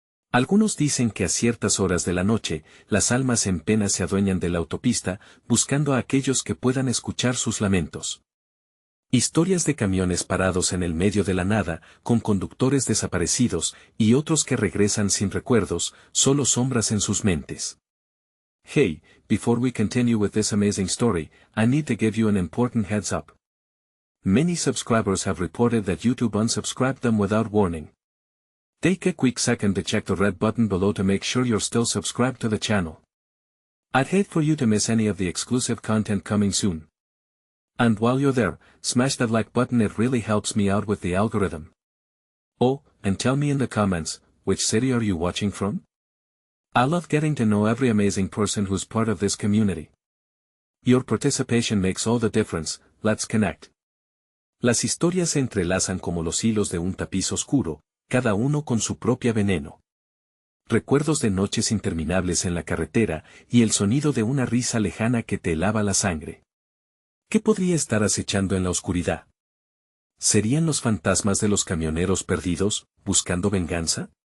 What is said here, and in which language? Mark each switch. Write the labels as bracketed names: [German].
[Spanish] Algunos dicen que a ciertas horas de la noche, las almas en pena se adueñan de la autopista, buscando a aquellos que puedan escuchar sus lamentos. Historias de camiones parados en el medio de la nada, con conductores desaparecidos, y otros que regresan sin recuerdos, solo sombras en sus mentes. [English] Hey, before we continue with this amazing story, I need to give you an important heads up. Many subscribers have reported that YouTube unsubscribed them without warning. Take a quick second to check the red button below to make sure you're still subscribed to the channel. I'd hate for you to miss any of the exclusive content coming soon. And while you're there, smash that like button, it really helps me out with the algorithm. Oh, and tell me in the comments, which city are you watching from? I love getting to know every amazing person who's part of this community. Your participation makes all the difference, let's connect. [Spanish] Las historias se entrelazan como los hilos de un tapiz oscuro, cada uno con su propia veneno. Recuerdos de noches interminables en la carretera, y el sonido de una risa lejana que te helaba la sangre. ¿Qué podría estar acechando en la oscuridad? ¿Serían los fantasmas de los camioneros perdidos, buscando venganza?